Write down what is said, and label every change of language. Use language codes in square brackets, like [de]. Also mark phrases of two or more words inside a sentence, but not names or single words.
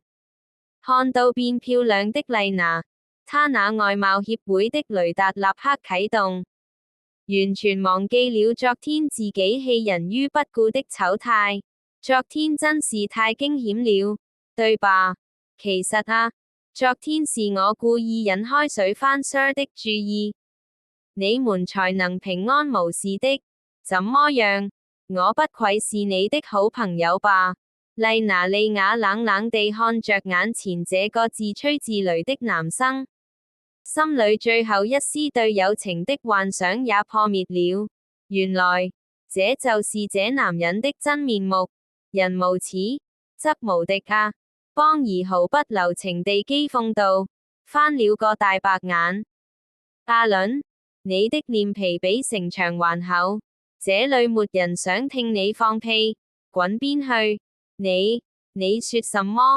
[zh] 看到變漂亮的麗娜，她那外貌協會的雷達立刻啟動，完全忘記了昨天自己棄人於不顧的醜態。昨天真是太驚險了，對吧？其實啊，昨天是我故意引開水番 Sir 的注意，你們才能平安無事的。怎麼樣？我不愧是你的好朋友吧？麗娜莉亞冷冷地看着眼前這個自吹自擂的男生，心裏最後一絲對友情的幻想也破滅了。原來，這就是這男人的真面目。人無恥，則無敵啊！邦兒毫不留情地譏諷道，翻了個大白眼。阿倫，你的臉皮比城牆還厚。這裏沒人想聽你放屁，滾邊去！你說什麼？